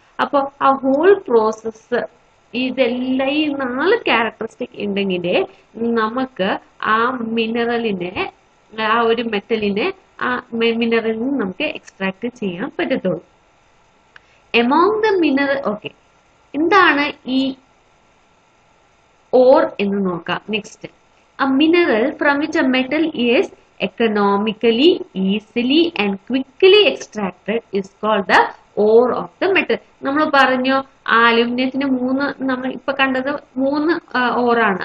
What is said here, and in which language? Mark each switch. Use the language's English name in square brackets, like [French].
[Malayalam] അപ്പോൾ ആ whole process, ഇതെല്ലാം ഈ 4 ക്യാരക്ടറിസ്റ്റിക് ഉണ്ടെങ്കിലേ നമുക്ക് ആ മിനറലിനെ, ആ ഒരു മെറ്റലിനെ ആ മിനറലിൽ നിന്ന് നമുക്ക് എക്സ്ട്രാക്ട് ചെയ്യാൻ പറ്റത്തുള്ളൂ. [English] among the mineral, [Malayalam] ഓക്കെ, എന്താണ് ഈ ഓർ എന്ന് നോക്കാം. [English] Next, a mineral from which a metal is economically, easily and quickly extracted is called the ore of the metal. [Malayalam] നമ്മൾ പറഞ്ഞു ആ അലുമിനിയത്തിന് നമ്മൾ ഇപ്പൊ കണ്ടത് 3 ഓറാണ്.